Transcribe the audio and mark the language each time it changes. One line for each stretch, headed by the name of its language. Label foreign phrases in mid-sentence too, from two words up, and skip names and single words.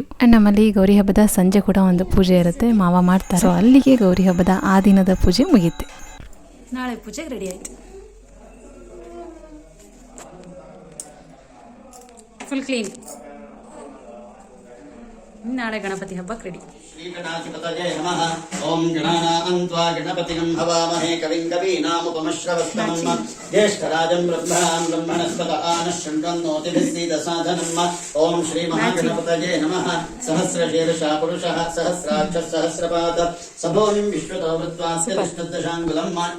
Kannada: ಆ್ಯಂಡ್ ನಮ್ಮಲ್ಲಿ ಗೌರಿ ಹಬ್ಬದ ಸಂಜೆ ಕೂಡ ಒಂದು ಪೂಜೆ ಇರುತ್ತೆ, ಮಾವ ಮಾಡ್ತಾರೆ. ಸೊ ಅಲ್ಲಿಗೆ ಗೌರಿ ಹಬ್ಬದ ಆ ದಿನದ ಪೂಜೆ ಮುಗಿಯುತ್ತೆ. ನಾಳೆ ಪೂಜೆಗೆ ರೆಡಿ ಆಯಿತು,
English: full clean.
Kannada: ನಾಳೆ ಗಣಪತಿ ಹಬ್ಬಕ್ಕೆ ರೆಡಿ.
Sanskrit: श्रीगणाधिपतये नमः। ॐ गणानां त्वा गणपतिं हवामहे कविं कवीनामुपमश्रवस्तमम् ज्येष्ठराजं ब्रह्मणस्पत आनः शृण्वन्नोतिभिः सीदसाधनम्। ॐ श्रीमहागणपतये नमः। सहस्रशीर्षः पुरुषः सहस्राक्षः सहस्रपाद सभोनिं विश्वतो वृत्वास्य विष्णुदशाङ्गुलम्।